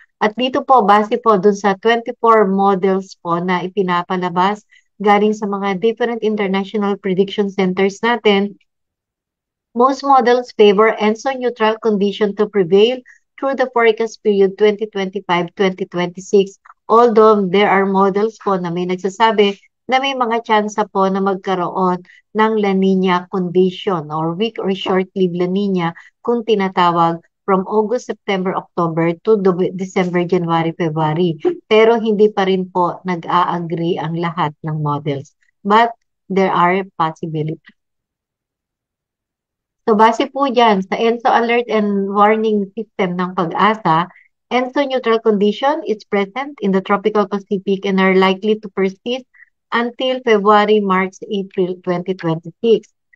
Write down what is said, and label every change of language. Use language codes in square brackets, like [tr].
[tl] At dito po, base po dun sa 24 models po na ipinapalabas galing sa mga different international prediction centers natin, [en] most models favor ENSO neutral condition to prevail through the forecast period 2025-2026. Although there are models [tl] po na may nagsasabi na may mga tsansa po na magkaroon ng La Nina condition or weak or short-lived La Nina kung tinatawag from August, September, October to December, January, February. Pero hindi pa rin po nag-a-agree ang lahat ng models. [en] But there are possibilities. [tl] So base po dyan sa [en] ENSO alert and warning system ng Pag-asa, ENSO neutral condition is present in the tropical Pacific and are likely to persist until February, March, April 2026.